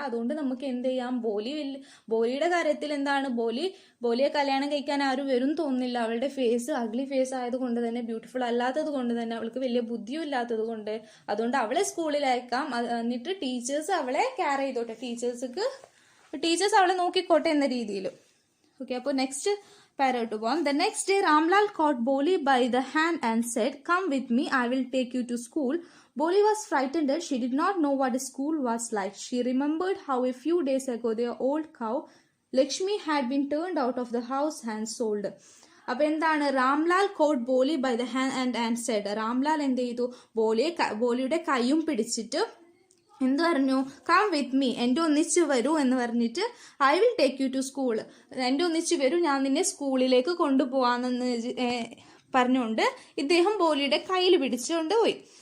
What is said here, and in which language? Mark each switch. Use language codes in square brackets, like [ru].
[ml] അതുകൊണ്ട് നമുക്ക് എന്ത് ചെയ്യാം, ബോലിയുടെ കാര്യത്തിൽ എന്താണ്, ബോലിയെ കല്യാണം കഴിക്കാൻ ആരും വരും തോന്നുന്നില്ല. അവളുടെ ഫേസ് അഗ്ലി ഫേസ് ആയതുകൊണ്ട് തന്നെ, ബ്യൂട്ടിഫുൾ അല്ലാത്തത് കൊണ്ട് തന്നെ, അവൾക്ക് വലിയ ബുദ്ധിയും ഇല്ലാത്തത് കൊണ്ട്, അതുകൊണ്ട് അവളെ സ്കൂളിൽ അയക്കാം. എന്നിട്ട് ടീച്ചേഴ്സ് അവളെ കെയർ ചെയ്തോട്ടെ, ടീച്ചേഴ്സ് അവളെ നോക്കിക്കോട്ടെ എന്ന രീതിയിൽ. ഓക്കെ, അപ്പോൾ നെക്സ്റ്റ് പാരോട്ട് പോകാം. [en] The next day Ramlal caught Boli by the hand and said, "Come with me, I will take you to school." Boli was frightened. She did not know what a school was like. She remembered how a few days ago their old cow Lakshmi had been turned out of the house and sold. [ml] അപ്പോൾ എന്താണ്, [en] Ramlal caught Bholi by the hand and said. [ml] Ramlal എന്ത് ചെയ്തു, ബോലിയുടെ കൈയും പിടിച്ചിട്ട് എന്ത് പറഞ്ഞു, [en] come with me, [ml] എൻ്റെ ഒന്നിച്ച് വരൂ എന്ന് പറഞ്ഞിട്ട്, [en] I will take you to school, [ml] എൻ്റെ ഒന്നിച്ച് വരൂ, ഞാൻ നിന്നെ സ്കൂളിലേക്ക് കൊണ്ടുപോകാമെന്ന് പറഞ്ഞുകൊണ്ട് ഇദ്ദേഹം ബോലിയുടെ കയ്യിൽ പിടിച്ചുകൊണ്ട് പോയി.